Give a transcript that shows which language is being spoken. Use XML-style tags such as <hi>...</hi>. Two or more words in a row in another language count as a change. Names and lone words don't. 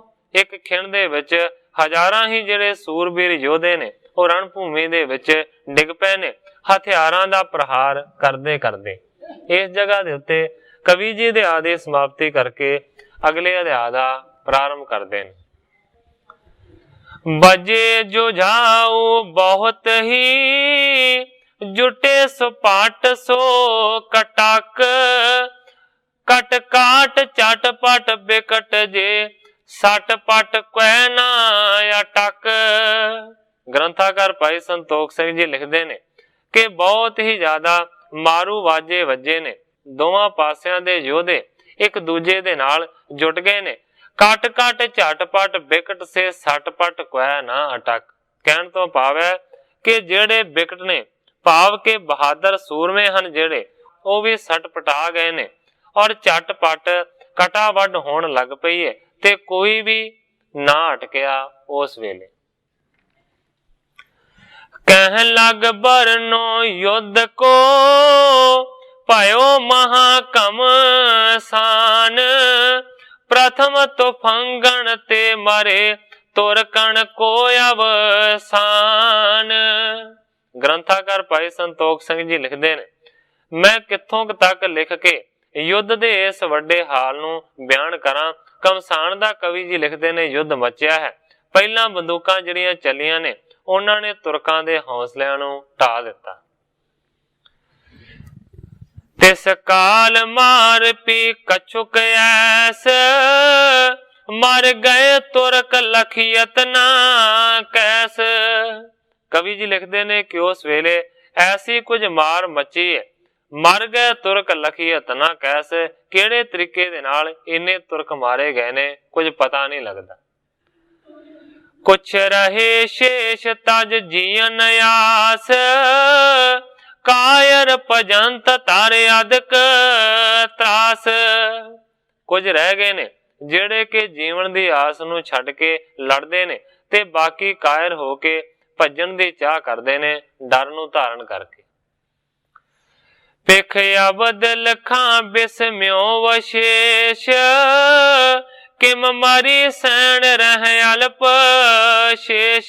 <pa>ਇੱਕ ਖਿਣ ਦੇ ਵਿੱਚ ਹਜ਼ਾਰਾਂ ਹੀ ਜਿਹੜੇ ਸੂਰਬੀਰ ਯੋਧੇ ਨੇ ਉਹ ਰਣ ਭੂਮੀ ਦੇ ਵਿੱਚ ਡਿੱਗ ਪਏ ਨੇ, ਹਥਿਆਰਾਂ ਦਾ ਪ੍ਰਹਾਰ ਕਰਦੇ ਕਰਦੇ। ਇਸ ਜਗ੍ਹਾ ਦੇ ਉੱਤੇ ਕਵੀ ਜੀ ਦੇ ਅਧਿਆਇ ਦੀ ਸਮਾਪਤੀ ਕਰਕੇ ਅਗਲੇ ਅਧਿਆਇ ਦਾ ਪ੍ਰਾਰੰਭ ਕਰਦੇ ਨੇ।</pa> <bra>बजे जुझाऊ बहुत ही, जुटे सुपाट सो कटाक, कट काट चट पट बिकट जे, सट पट कै ना अटक।</bra> <pa>ਗ੍ਰੰਥਾਕਾਰ ਭਾਈ ਸੰਤੋਖ ਸਿੰਘ ਜੀ ਲਿਖਤੇ ਨੇ ਕਿ ਬਹੁਤ ਹੀ ਜ਼ਿਆਦਾ ਮਾਰੂ ਵਾਜੇ ਵਜੇ ਨੇ, ਦੋਵਾਂ ਪਾਸਿਆਂ ਦੇ ਯੋਧੇ ਇੱਕ ਦੂਜੇ ਦੇ ਨਾਲ ਜੁੱਟ ਗਏ ਨੇ।</pa> <bra>कट कट झटपट बिकट से सटपट कै ना अटक।</bra> <pa>ਕਹਿਣ ਤੋਂ ਭਾਵ ਹੈ ਕਿ ਜਿਹੜੇ ਬਿਕਟ ਨੇ, ਭਾਵ ਕਿ ਬਹਾਦਰ ਸੂਰਮੇ ਹਨ ਜਿਹੜੇ, ਵੋ ਭੀ ਸਟਪਟਾ ਗਏ ਨੇ ਔਰ ਝਟਪਟ ਕਟਾਵੜ ਹੋਣ ਲੱਗ ਪਈ ਹੈ ਤੇ ਕੋਈ ਭੀ ਨਾ ਅਟਕਿਆ ਉਸ ਵੇਲੇ।</pa> <bra>कह लग बरनो युद्ध को, भयो महाकम सान, प्रथम तो फंगण ते मरे, तुरकण को अवसान।</bra> <pa>ਗ੍ਰੰਥਾਕਾਰ ਭਾਈ ਸੰਤੋਖ ਸਿੰਘ ਜੀ ਲਿਖਤੇ ਨੇ, ਮੈਂ ਕਿੱਥੋਂ ਤੱਕ ਲਿਖ ਕੇ ਯੁੱਧ ਦੇ ਇਸ ਵੱਡੇ ਹਾਲ ਨੂੰ ਬਯਾਨ ਕਰਾਂ। ਕਮਸਾਨ ਦਾ ਕਵੀ ਜੀ ਲਿਖਤੇ ਨੇ, ਯੁੱਧ ਮਚਿਆ ਹੈ, ਪਹਿਲਾ ਬੰਦੂਕਾਂ ਜਿਹੜੀਆਂ ਚੱਲੀਆਂ ਨੇ ਉਨ੍ਹਾਂ ਨੇ ਤੁਰਕਾਂ ਦੇ ਹੌਸਲਿਆਂ ਨੂੰ ਢਾ ਦਿੱਤਾ।</pa> <bra>तिस काल मार पी कछुक ऐस, मर गए तुरक लखियत ना कैस।</bra> <pa>ਕਵੀ ਜੀ ਲਿਖਤੇ ਨੇ ਕਿ ਉਸ ਵੇਲੇ ਐਸੀ ਕੁਝ ਮਾਰ ਮਚੀ ਹੈ,</pa> <bra>मर गए तुरक लखियत ना कैस।</bra> <pa>ਕਿਹੜੇ ਤਰੀਕੇ ਦੇ ਨਾਲ ਇੰਨੇ ਤੁਰਕ ਮਾਰੇ ਗਏ ਨੇ ਕੁਝ ਪਤਾ ਨਹੀਂ ਲੱਗਦਾ।</pa> <bra>कुछ रहे शेष तज जीवन आस, कायर भजंत तारे अदक त्रास।</bra> <pa>ਕੁਝ ਰਹਿ ਗਏ ਨੇ ਜਿਹੜੇ ਕਿ ਜੀਵਨ ਦੀ ਆਸ ਨੂੰ ਛੱਡ ਕੇ ਲੜਦੇ ਨੇ ਤੇ ਬਾਕੀ ਕਾਇਰ ਹੋ ਕੇ ਭੱਜਣ ਦੀ ਚਾਹ ਕਰਦੇ ਨੇ, ਡਰ ਨੂੰ ਧਾਰਨ ਕਰਕੇ।</pa> <bra>पिख अबद लखां बिस्म्यो वशेष, किम मारी सैन रह अल्प शेष।</bra>